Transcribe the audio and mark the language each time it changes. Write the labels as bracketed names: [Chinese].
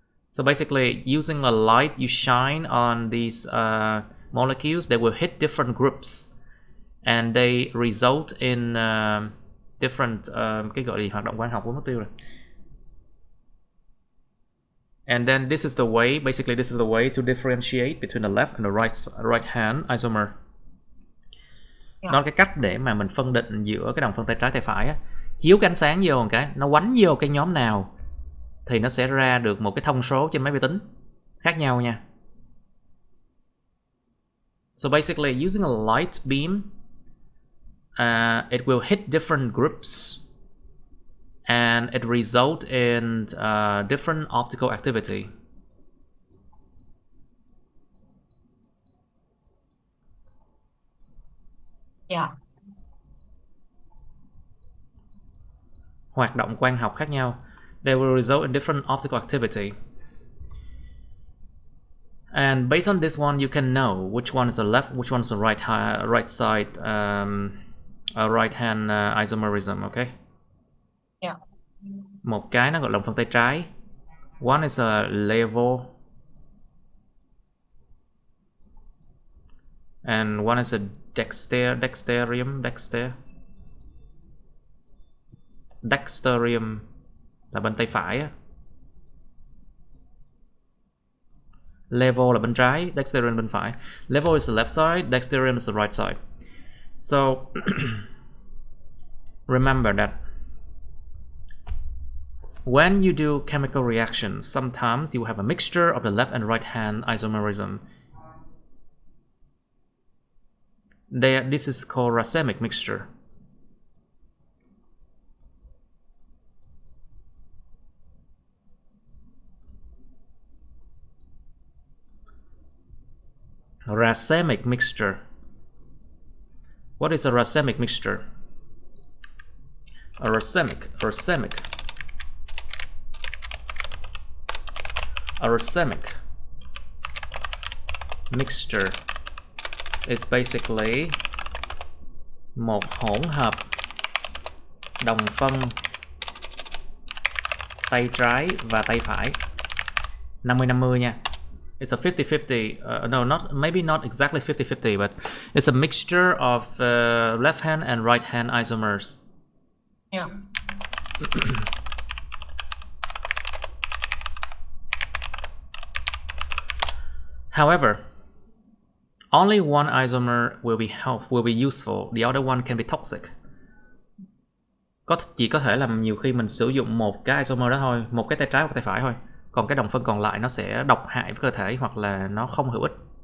[English] So basically, using a light you shine on these molecules, they will hit different groups, and they result in different [Vietnamese] cái gọi là hoạt động quang học của mất tiêu rồi. [English] And then this is the way to differentiate between the left and the right hand isomer. [Vietnamese] Đó là cái cách để mà mình phân định giữa cái đồng phân tay trái tay phải á. Chiếu cái ánh sáng vô một cái, nó quánh vô cái nhóm nào thì nó sẽ ra được một cái thông số trên máy vi tính khác nhau nha. [English] So basically using a light beam, it will hit different groups and it result in different optical activity. Yeah. [Vietnamese] Hoạt động quang học khác nhau. [English] They will result in different optical activity. And based on this one, you can know which one is the left, which one is the right side, right hand isomerism. Okay. Yeah. [Vietnamese] Một cái nó gọi là phần tay trái. [English] One is a level, and one is a dexterium [Vietnamese] là bên tay phải á. Level là bên trái, dexterium bên phải. [English] Level is the left side, dexterium is the right side. So remember that when you do chemical reactions, sometimes you have a mixture of the left and right hand isomerism. This is called racemic mixture. Racemic mixture. What is a racemic mixture? A racemic mixture is basically [Vietnamese] một hỗn hợp đồng phân tay trái và tay phải 50-50 nha. [English] It's a 50-50, maybe not exactly 50-50, but it's a mixture of left hand and right hand isomers. Yeah. However, only one isomer will be useful. The other one can be toxic. [Vietnamese] Chỉ có thể là nhiều khi mình sử dụng một cái isomer đó thôi, một cái tay trái và tay phải thôi. Còn cái đồng phân còn lại nó sẽ độc hại với cơ thể hoặc là nó không hữu ích.